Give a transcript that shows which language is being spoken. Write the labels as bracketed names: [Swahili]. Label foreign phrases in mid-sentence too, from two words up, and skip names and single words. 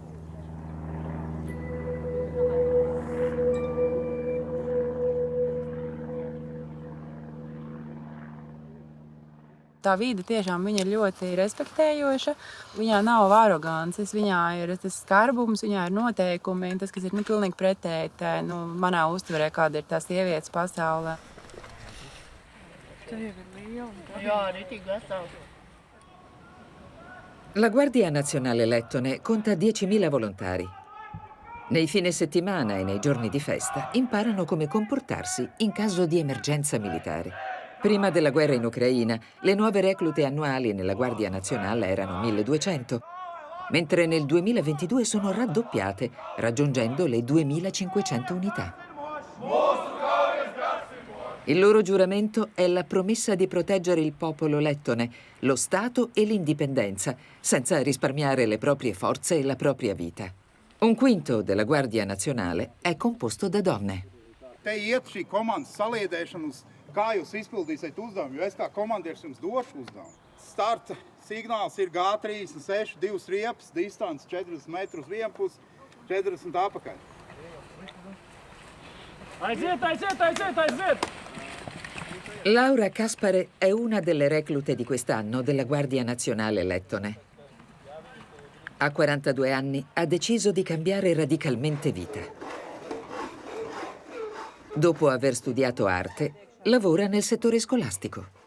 [Latvian] Tā vide tiešām viņa ir ļoti respektējoša. Viņā nav arogances, viņā ir tas skarbums, viņā ir noteikumi. Tas, kas ir pilnīgi pretēji manā uztverē, kāda ir tā sievietes pasaulē. Jā, ritīgi vesels. [Italian] La Guardia Nazionale Lettone conta 10.000 volontari. Nei fine settimana e nei giorni di festa imparano come comportarsi in caso di emergenza militare. Prima della guerra in Ucraina, le nuove reclute annuali nella Guardia Nazionale erano 1.200, mentre nel 2022 sono raddoppiate, raggiungendo le 2.500 unità. Il loro giuramento è la promessa di proteggere il popolo lettone, lo Stato e l'indipendenza, senza risparmiare le proprie forze e la propria vita. 1/5 della Guardia Nazionale è composto da donne. [Latvian] Te iet šī komandas saliedēšana uz kā jūs izpildīsiet uzdevumu, jo es kā komandieris jums došu uzdevumu. Starta signāls ir G36, 2 riepas, distance 40 metrus vienpus, 40 apakaļ. Aiziet! [Italian] Laura Kaspare è una delle reclute di quest'anno della Guardia Nazionale Lettone. A 42 anni ha deciso di cambiare radicalmente vita. Dopo aver studiato arte, lavora nel settore scolastico.